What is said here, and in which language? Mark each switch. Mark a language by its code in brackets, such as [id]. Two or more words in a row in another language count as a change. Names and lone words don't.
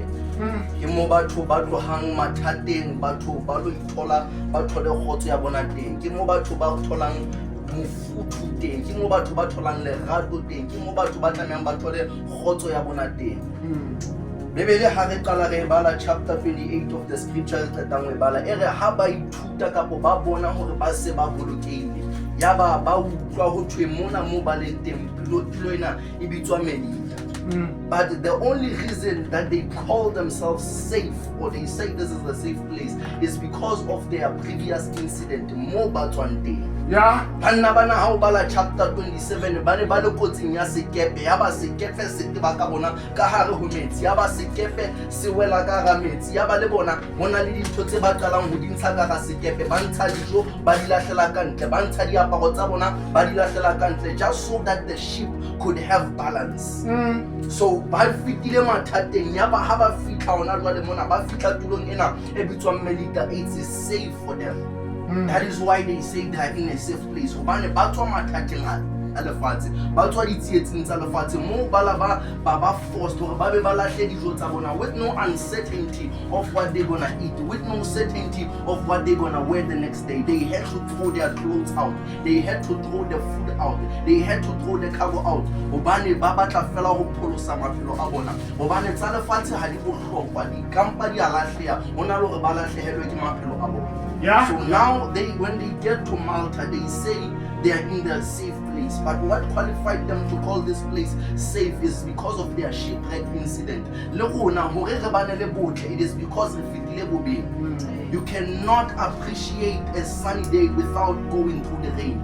[st] Ke moo batho ba tlohang mathateng, batho ba lo ithola ba thole kgotso ya bona teng. Ke moo batho ba tholang mofuthu teng, ke moo batho ba tholang lerato teng, ke moo batho ba tlamehang ba thole kgotso ya bona teng. Bebele ha re qala re bala [en] chapter 28 of the scripture, [st] re qetang ho bala ere ha ba ithuta kapo ba bona hore ba se ba bolokehile, ya ba utlwa ho thwe mona moo ba leng teng tulo ena e bitswa Melita. [en] But the only reason that they call themselves safe, or they say this is a safe place, is because of their previous incident [st] mo ba tswang teng. Banna bana ha o bala chapter 27 ba ne ba le kotsing ya sekepe, ya ba sekepe se teba ka bona ka hare ho metsi, ya ba sekepe se wela ka hara metsi, ya ba le bona hona le dintho tse ba qalang ho di ntsha ka hara sekepe, ba ntsha dijo ba di lahlela ka ntle, ba ntsha diaparo tsa bona ba di lahlela ka ntle, [en] just so that the ship could have balance. [st] So ba fitile mathateng, ya ba ha ba fitla hona jwale mona ba fitla tulong ena e bitswang Melita, [en] it is safe for them. That is why they say they are in a safe place. [st] Hobane ba tswa mathateng a lefatshe, ba tswa ditsietsing tsa lefatshe moo ba forced hore ba be ba lahle dijo tsa bona [en] with no uncertainty of what they're gonna eat, with no certainty of what they're gonna wear the next day. They had to throw their clothes out, they had to throw the food out, they had to throw the cargo out. [st] Hobane ba batla fela ho pholosa maphelo a bona, hobane tsa lefatshe ha di bohlokwa, di kampa di a lahleha, hona le hore ba lahlehelwe ke maphelo a bona. [en] So now when they get to Malta, they say they are in the safe place. place. But what qualified them to call this place safe is because of their shipwreck incident. It is because you cannot appreciate a sunny day without going through the rain.